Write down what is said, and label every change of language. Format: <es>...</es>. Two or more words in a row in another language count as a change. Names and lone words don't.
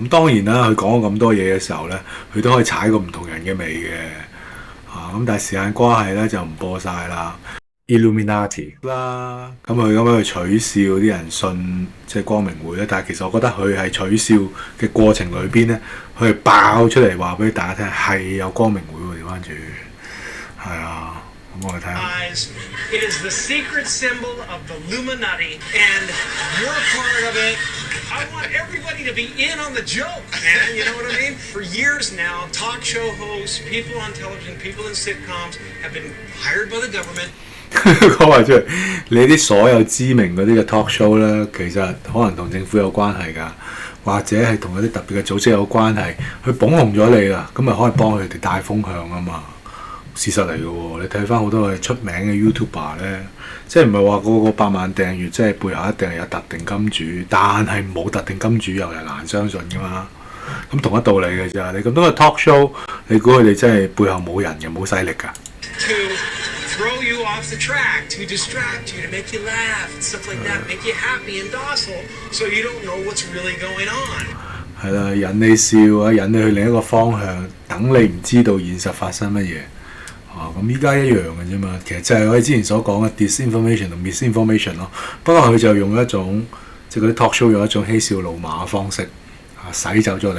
<yue>咁當然啦，佢講咗咁多嘢嘅時候咧，佢都可以踩過唔同人嘅尾嘅咁但係時間關係咧就唔播晒啦。Illuminati 啦，咁佢咁樣去取笑啲人信即係光明會咧，但係其實我覺得佢係取笑嘅過程裏邊咧，佢係爆出嚟話俾大家聽係有光明會喎，調翻轉係啊。我哋睇下。</yue> <en>It is the secret symbol of the Illuminati, and you're part of it. I want everybody to be in on the joke, man. You know what I mean? For years now, talk show hosts, people on television, people in sitcoms have been hired by the government.</en> <yue>講話出嚟，你啲所有知名嗰啲嘅</yue> <en>talk show</en> <yue>咧，其實可能同政府有關係㗎，或者係同一啲特別嘅組織有關係，佢捧紅咗你啦，咁咪可以幫佢哋帶風向啊嘛。事實嚟嘅喎，你睇翻好多係出名嘅 YouTuber 咧，即係唔係話個個100萬訂閱，即係背後一定係有特定金主，但係冇特定金主又係難相信㗎嘛。咁同一道理嘅啫，你咁多個</yue> <en>talk show，</en> <yue>你估佢哋真係背後冇人嘅，冇勢力㗎。</yue> <en>Throw you off the track, to distract you, to make you laugh, and stuff like that, make you happy and docile, so you don't know what's really going on.</en> <yue>係啦，引你笑啊，引你去另一個方向，等你唔知道現實發生乜嘢。咁依家一樣嘅啫嘛，其實就係我哋之前所講嘅 disinformation 同 misinformation 咯。不過佢就用一種即係嗰啲</yue> <en>talk show</en> <yue>用一種嬉笑怒罵嘅方式洗走咗你。</yue>